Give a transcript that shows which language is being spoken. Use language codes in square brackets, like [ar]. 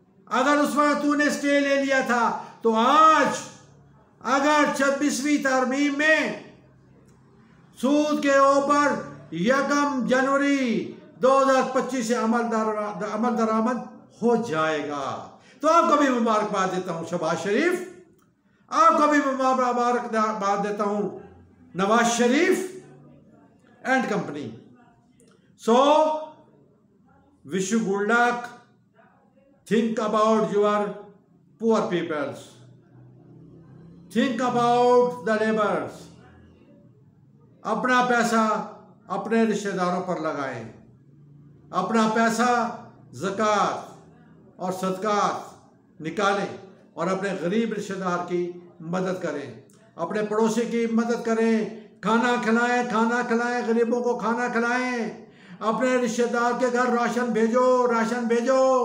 [ur] اگر اس وقت تو نے اسٹے لے لیا تھا تو آج اگر 26ویں ترمیم میں سود کے اوپر 1 جنوری 2025 سے عمل درآمد ہو جائے گا، تو آپ کو بھی مبارکباد دیتا ہوں شہباز شریف، آپ کو بھی مبارکباد دیتا ہوں Nawaz Sharif and company. So [en] wish you good luck. Think about your poor peoples. Think about the laborers. [ur] اپنا پیسہ اپنے رشتہ داروں پر لگائیں، اپنا پیسہ زکوٰۃ اور صدقات نکالیں، اور اپنے غریب رشتہ دار کی مدد کریں، اپنے پڑوسی کی مدد کریں، کھانا کھلائیں، غریبوں کو کھانا کھلائیں، اپنے رشتہ دار کے گھر راشن بھیجو،